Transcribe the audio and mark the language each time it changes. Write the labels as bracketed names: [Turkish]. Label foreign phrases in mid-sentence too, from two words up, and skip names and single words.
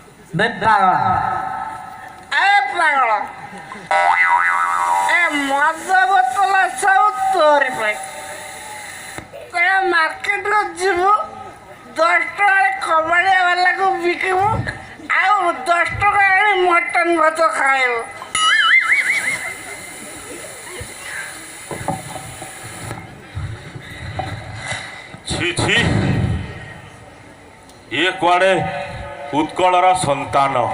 [Odia] ବେ ପାଗଳା ଆରେ ପାଗଳ ଏ ମଜା ବୋତଲ ସବ ତୋର ପାଇ ମାର୍କେଟ ଯିବୁ 10 ଟଙ୍କାରେ କବାଡ଼ିଆ ବାଲାକୁ ବିକିବୁ ଆଉ 10 ଟଙ୍କା ଆଣି ମଟନ ଭାତ ଖାଇବୁ। ছি ছি ଇଏ କୁଆଡ଼େ ଉତ୍କଳର ସନ୍ତାନ